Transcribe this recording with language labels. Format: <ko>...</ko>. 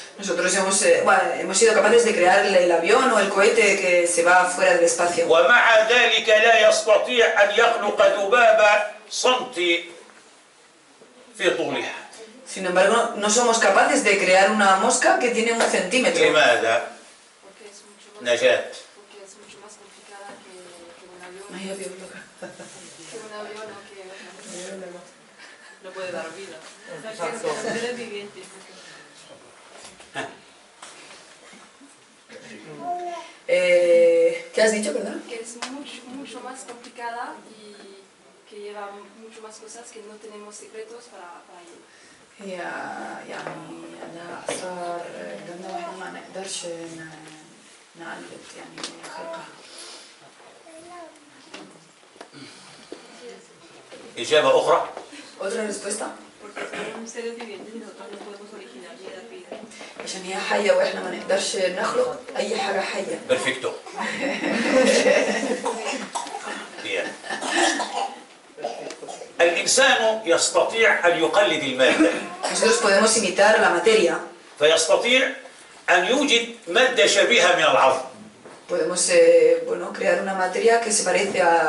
<es>Nosotros hemos sido capaces de crear el avión o el cohete que se va fuera del espacio.</es> <ar>ومع ذلك لا يستطيع أن يخلق ذبابة سنتي في طولها.</ar> <es>Sin embargo, no somos capaces de crear una mosca que tiene 1 centímetro.</es> <ar>لماذا؟ نجاة.</ar> <es>Porque es mucho más complicada que un avión. Ay, avión loca. Que un avión o que... No puede dar vida. Exacto. Seres vivientes. ¿Qué has dicho, perdón? Que es mucho más complicada y que lleva mucho más cosas que no tenemos secretos para ello.</es> <ar>يعني أنا صار لأنه إحنا ما نقدرش نعلق يعني خلقها. إجابة أخرى؟</ar> <es>Otra respuesta. Porque son seres vivientes y nosotros no podemos originar ni dar vida.</es> <ar>عشان هي حية وإحنا ما نقدرش نخلق أي حاجة حية.</ar> <es>Perfecto. Bien.</es> <ar>الإنسان يستطيع أن يقلد المادة.</ar> <es>Nosotros podemos imitar la materia.</es> <ar>فيستطيع أن يوجد مادة شبيهة من العظم.</ar> <es>Podemos bueno, crear una materia que se parece</es>